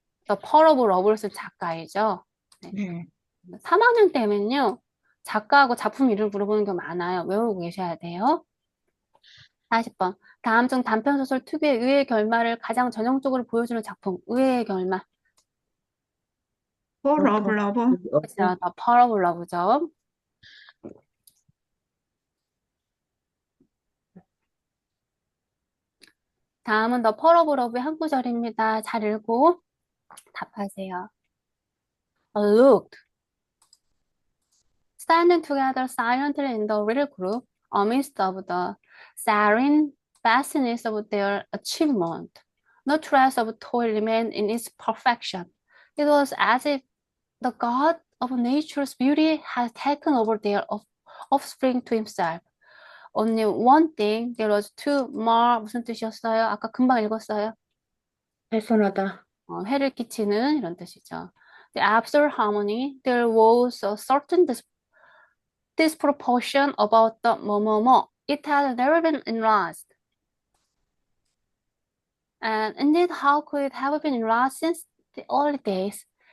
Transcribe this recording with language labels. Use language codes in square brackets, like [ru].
[ko] The Pearl of Love를 쓴 작가이죠. 네. 네. 3학년 때면요. 작가하고 작품 이름 물어보는 게 많아요. 외우고 계셔야 돼요. 40번. 다음 중 단편소설 특유의 의외의 결말을 가장 전형적으로 보여주는 작품. 의외의 결말. [en] For Love, [ko] 어퍼, [en] Love. [ko] 그쵸. 어퍼, The Pearl of Love죠. 다음은 The Pearl of Love의 한 구절입니다. 잘 읽고 답하세요. [en] Looked, standing together silently in the little group amidst of the serene vastness of their achievement. No trace of toil remained in its perfection. It was as if the god of nature's beauty had taken over their offspring to himself. Only one thing there was to mar [ko] 무슨 뜻이었어요? 아까 금방 읽었어요. 훼손하다. 해를 끼치는 이런 뜻이죠. [en] The absolute harmony, there was a certain disproportion about the [ko] 뭐뭐뭐. [en] It had never been enlarged. And indeed, how could it have been enlarged since the early days?